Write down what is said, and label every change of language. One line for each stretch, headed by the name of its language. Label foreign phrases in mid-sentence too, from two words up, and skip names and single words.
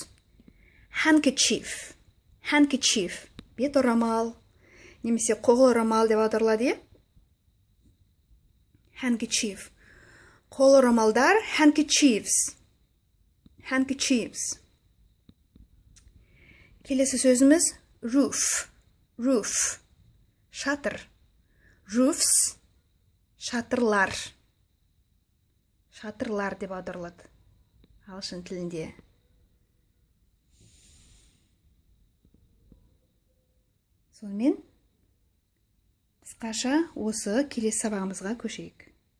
English: Handkerchief. Handkerchief.
Kazakh: Бет орамал. Немесе қол орамал деп аударылады. Handkerchief. Қол орамалдар.
English: Handkerchiefs. Handkerchiefs.
Kazakh: Келесі сөзіміз.
English: Roof. Roof. Шатыр. Roofs.
Kazakh: Шатырлар. Шатырлар деп аударылады. Ағылшын тілінде. Сонымен, қысқаша осы келесі сабағымызға көшейік.